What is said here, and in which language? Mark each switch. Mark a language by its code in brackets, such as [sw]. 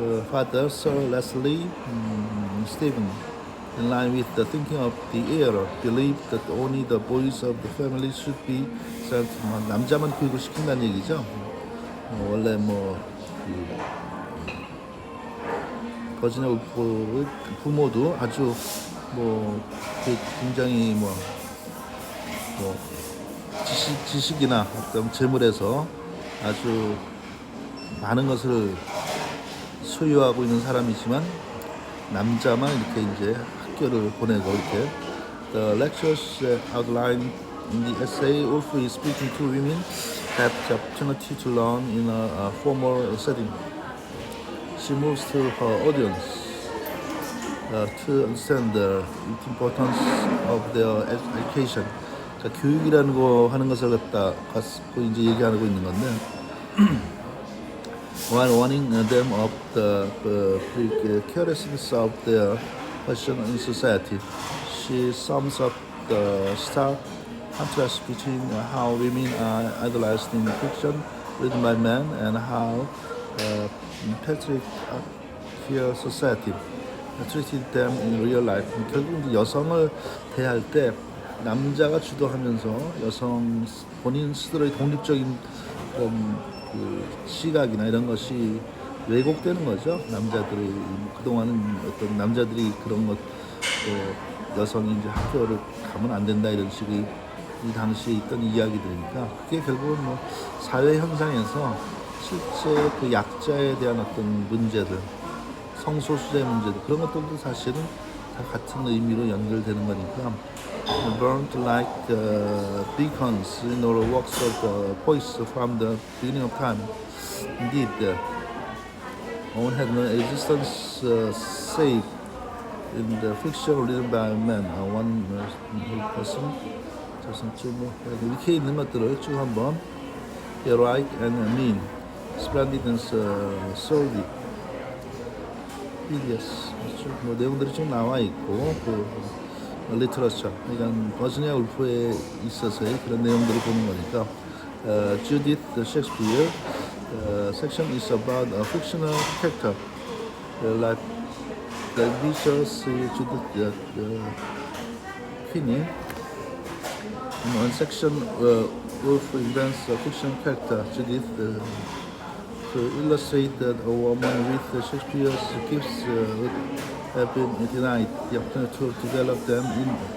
[en] Father Sir Leslie Stephen, in line with the thinking of the era, believed that only the boys of the family should be sent. [ko] 남자만 교육을 시킨다는 얘기죠. 원래 뭐 버지니아 울프의 부모도 아주 뭐 굉장히 뭐 지식이나 어떤 재물에서 아주 많은 것을 소유하고 있는 사람이지만 남자만 이렇게 이제 학교를 보내고 이렇게 [en] The lectures outlined in the essay Woolf is speaking to women have the opportunity to learn in a formal setting. She moves to her audience to understand the importance of their education. [ko] 그러니까 교육이라는 거 하는 것을 갖고 이제 얘기하고 있는 건데 [en] while warning them of the precariousness of their position in society, she sums up the stark contrast between how women are idolized in fiction written by men and how patriarchal society treated them in real life. [ko] 결국 여성을 대할 때 남자가 주도하면서 여성 본인 스스로의 독립적인 그런 그 시각이나 이런 것이 왜곡되는 거죠. 남자들이 그동안은 어떤 남자들이 그런 것 여성이 이제 학교를 가면 안 된다 이런 식의 이 당시에 있던 이야기들이니까 그게 결국은 뭐 사회 현상에서 실제 그 약자에 대한 어떤 문제들, 성소수자의 문제들 그런 것들도 사실은 다 같은 의미로 연결되는 거니까 [en] burned like beacons in the works of the poets from the beginning of time. Indeed, one had no existence save in the fiction written by men. One person [ko] 그래서 쭉 이렇게 있는 것들을 쭉 한번 [en] heroic and mean, splendid and sordid, hideous, [ko] 뭐 내용들이 좀 나와 있고 그 리터러처, 그러니까 버지니아 울프에 있어서의 그런 내용들을 보는 거니까. [en] Judith Shakespeare section is about a fictional character like the vicious Judith Queenie. In one section, Woolf invents a fictional character, Judith, to illustrate that a woman with Shakespeare's gifts would have been denied the opportunity to develop them in